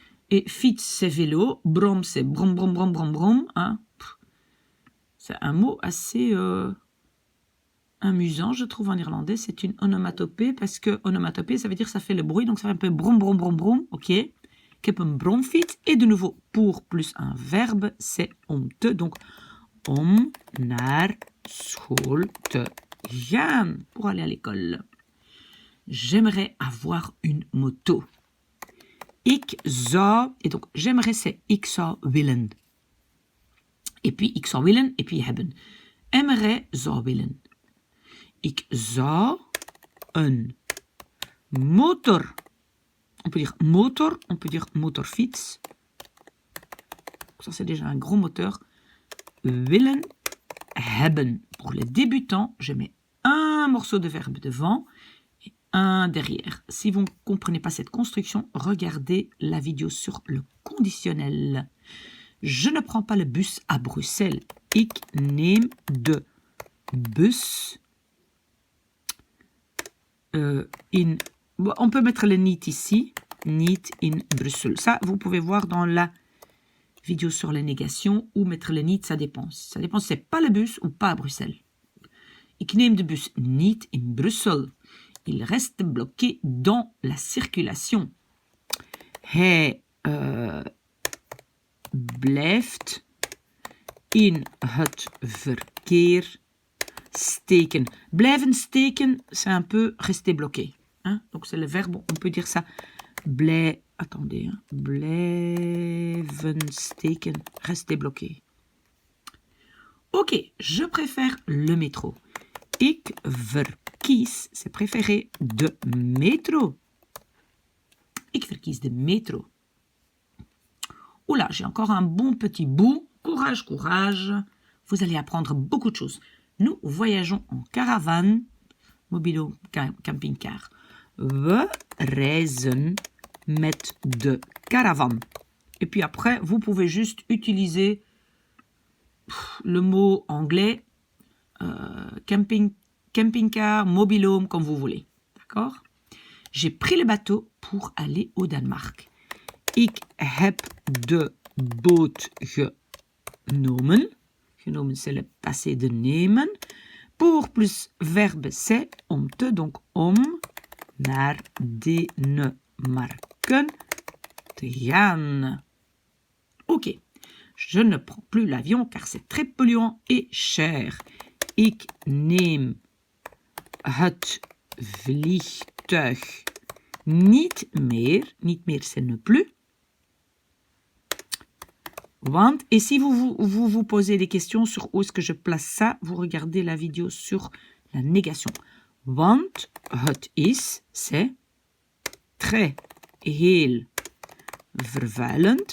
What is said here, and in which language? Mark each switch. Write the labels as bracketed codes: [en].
[fr] Et fiets, c'est vélo. Brom, c'est brom, brom, brom, brom, brom. Hein? C'est un mot assez amusant, je trouve, en irlandais. C'est une onomatopée, parce que onomatopée, ça veut dire que ça fait le bruit. Donc, ça fait un peu brom, brom, brom, brom. Ok. [nl] Ik heb een bromfiets. [fr] Et de nouveau, pour plus un verbe, c'est om te. [nl] Donc, om naar school te gaan. [fr] Pour aller à l'école. J'aimerais avoir une moto. [nl] Ik zou, [fr] et donc j'aimerais c'est [nl] ik zou willen. [fr] Et puis [nl] ik zou willen, [fr] et puis [nl] hebben. [fr] Aimerait, [nl] zou willen. Ik zou een motor. [fr] On peut dire motor, on peut dire motorfiets. Ça c'est déjà un gros moteur. [nl] Willen, hebben. [fr] Pour les débutants, je mets un morceau de verbe devant et un derrière. Si vous ne comprenez pas cette construction, regardez la vidéo sur le conditionnel. Je ne prends pas le bus à Bruxelles. [nl] Ik neem de bus [fr] on peut mettre le niet ici. [nl] Niet in Bruxelles. [fr] Ça, vous pouvez voir dans la vidéo sur les négations ou mettre le niet, ça dépend. Ça dépend si c'est pas le bus ou pas à Bruxelles. [nl] Ik neem de bus niet in Bruxelles. [fr] Il reste bloqué dans la circulation. [nl] Hij blijft in het verkeer steken. Blijven steken, [fr] c'est un peu rester bloqué. Hein? Donc c'est le verbe, on peut dire ça. Attendez, hein. [nl] Blijven steken, [fr] rester bloqué. Ok, je préfère le métro. [nl] Ik verkies, [fr] c'est préféré, [nl] de métro. Ik verkies de métro. [fr] Oula, j'ai encore un bon petit bout. Courage, courage. Vous allez apprendre beaucoup de choses. Nous voyageons en caravane, mobilo camping-car. [nl] We reizen met de caravane. [fr] Et puis après, vous pouvez juste utiliser le mot anglais, camping-car, mobilhome, comme vous voulez. D'accord? J'ai pris le bateau pour aller au Danemark. [nl] Ik heb de boot genomen. [fr] Genomen, c'est le passé de nemen. Pour plus verbe, c'est om te, donc [nl] om naar Denemarken te gaan. [fr] Ok, je ne prends plus l'avion car c'est très polluant et cher. [nl] Ik neem het vliegtuig niet meer. Niet meer, [fr] c'est ne plus. Want, et si vous posez des questions sur où est-ce que je place ça, vous regardez la vidéo sur la négation. [nl] Want het is, [fr] c'est très, [nl] heel vervuilend.